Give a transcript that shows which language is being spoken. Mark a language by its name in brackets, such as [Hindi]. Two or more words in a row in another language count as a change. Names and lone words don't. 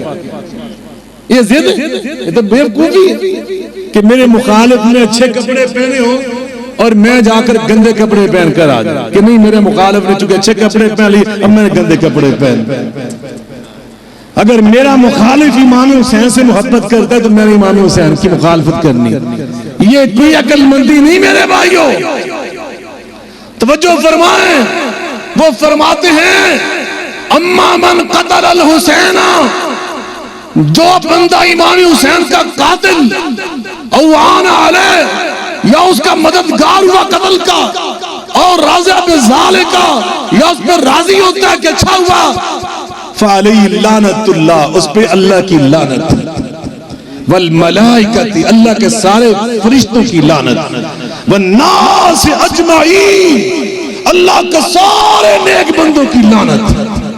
[Urdu] یہ ضد, یہ تو بیوقوفی کہ میرے مخالف نے اچھے کپڑے پہنے ہوں اور میں جا کر گندے کپڑے پہن کر آ جاؤں کہ نہیں میرے مخالف نے چونکہ اچھے کپڑے پہن لی اب میں نے گندے کپڑے پہن. اگر میرا مخالف امام حسین سے محبت کرتا ہے تو میں نے امام حسین کی مخالفت کرنی. یہ کوئی عقل مندی نہیں میرے بھائیوں. توجہ فرمائیں, وہ فرماتے ہیں [Arabic] اما من قتل الحسین, [Urdu] جو بندہ امام حسین کا قاتل [Arabic] او عان علیہ [Urdu] یا اس کا مددگار ہوا قتل کا اور [Arabic] راضی بذالک [Urdu] یا اس پر راضی ہوتا ہے کہ اچھا ہوا [Arabic] فعلی لعنت اللہ, [Urdu] اس پہ اللہ کی لعنت, والملائکۃ اللہ کے سارے فرشتوں کی لعنت, [Arabic] والناس اجمعین [Urdu] اللہ کے سارے نیک بندوں کی لعنت.